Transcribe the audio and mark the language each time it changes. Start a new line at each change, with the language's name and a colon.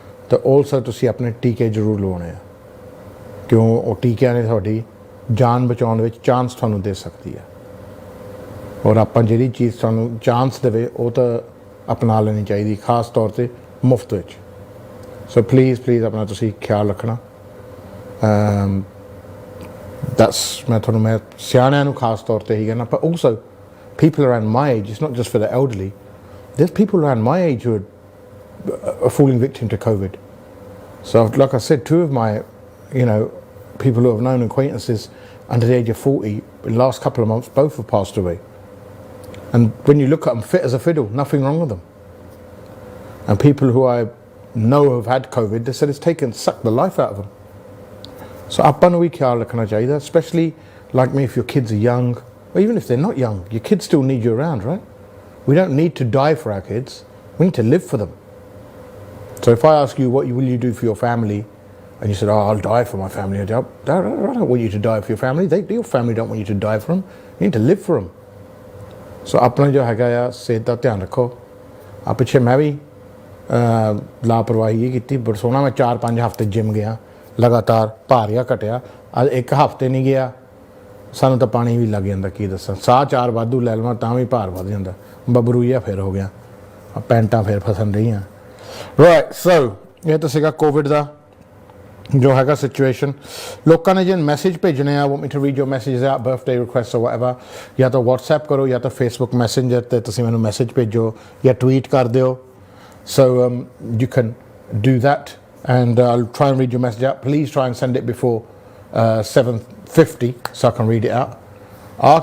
Punjabi: ਤਾਂ ਆਲਸੋ ਤੁਸੀਂ ਆਪਣੇ ਟੀਕੇ ਜ਼ਰੂਰ ਲਵਾਉਣੇ ਆ, ਕਿਉਂ ਉਹ ਟੀਕਿਆਂ ਨੇ ਤੁਹਾਡੀ ਜਾਨ ਬਚਾਉਣ ਵਿੱਚ ਚਾਂਸ ਤੁਹਾਨੂੰ ਦੇ ਸਕਦੀ ਹੈ। ਔਰ ਆਪਾਂ ਜਿਹੜੀ ਚੀਜ਼ ਤੁਹਾਨੂੰ ਚਾਂਸ ਦੇਵੇ ਉਹ ਤਾਂ ਅਪਣਾ ਲੈਣੀ ਚਾਹੀਦੀ, ਖਾਸ ਤੌਰ 'ਤੇ ਮੁਫਤ ਵਿੱਚ। ਸੋ ਪਲੀਜ਼ ਆਪਣਾ ਤੁਸੀਂ ਖਿਆਲ ਰੱਖਣਾ। ਮੈਂ ਸਿਆਣਿਆਂ ਨੂੰ ਖਾਸ ਤੌਰ 'ਤੇ ਹੀ ਕਹਿਣਾ, ਪਰ also
English: people around my age, it's not just for the elderly, there's people around my age who are falling victim to COVID. So like I said, 2 of my people who have known acquaintances under the age of 40 in the last couple of months, both have passed away. And when you look at them, fit as a fiddle, nothing wrong with them. And people who I know have had COVID, they said it's sucked the life out of them. So
Punjabi: ਆਪਾਂ ਨੂੰ ਵੀ ਖਿਆਲ ਰੱਖਣਾ ਚਾਹੀਦਾ,
English: especially like me, if your kids are young, or even if they're not young, your kids still need you around, right? We don't need to die for our kids, we need to live for them. So if I ask you what will you do for your family, and you said, oh, I'll die for my family, I don't want you to die for your family. Your family don't want you to die for them, you need to live for them.
Punjabi: So ਆਪਣਾ ਜੋ ਹੈਗਾ ਆ ਸਿਹਤ ਦਾ ਧਿਆਨ ਰੱਖੋ। ਆ ਪਿੱਛੇ ਮੈਂ ਵੀ ਲਾਪਰਵਾਹੀ ਇਹ ਕੀਤੀ, ਬਟ ਸੋਹਣਾ ਮੈਂ 4-5 ਹਫ਼ਤੇ ਜਿਮ ਗਿਆ ਲਗਾਤਾਰ, ਭਾਰ ਗਿਆ ਘਟਿਆ। ਅੱਜ 1 ਹਫ਼ਤੇ ਨਹੀਂ ਗਿਆ, ਸਾਨੂੰ ਤਾਂ ਪਾਣੀ ਵੀ ਲੱਗ ਜਾਂਦਾ, ਕੀ ਦੱਸਾਂ, ਸਾਹ 4 ਵਾਧੂ ਲੈ ਲਵਾਂ ਤਾਂ ਵੀ ਭਾਰ ਵੱਧ ਜਾਂਦਾ, ਬਬਰੂਈਆ ਫਿਰ ਹੋ ਗਿਆ, ਪੈਂਟਾਂ ਫਿਰ ਫਸਣ ਰਹੀਆਂ। ਰਾਈਟ, ਸੋ ਇਹ ਤਾਂ ਸੀਗਾ ਕੋਵਿਡ ਦਾ ਜੋ ਹੈਗਾ ਸਿਚੁਏਸ਼ਨ। ਲੋਕਾਂ ਨੇ ਜੇ ਮੈਸੇਜ ਭੇਜਣੇ ਆ,
English: want me to read your messages out,
Punjabi: birthday request ਔਰ ਵਾਟਐਵਰ, ਜਾਂ ਤਾਂ WhatsApp ਕਰੋ ਜਾਂ ਤਾਂ Facebook ਮੈਸੇਂਜਰ 'ਤੇ ਤੁਸੀਂ ਮੈਨੂੰ ਮੈਸੇਜ ਭੇਜੋ ਜਾਂ ਟਵੀਟ ਕਰ ਦਿਓ।
English: So you can do that and I'll try and read your message out. Please try and send it before 7:50 so I can read it out.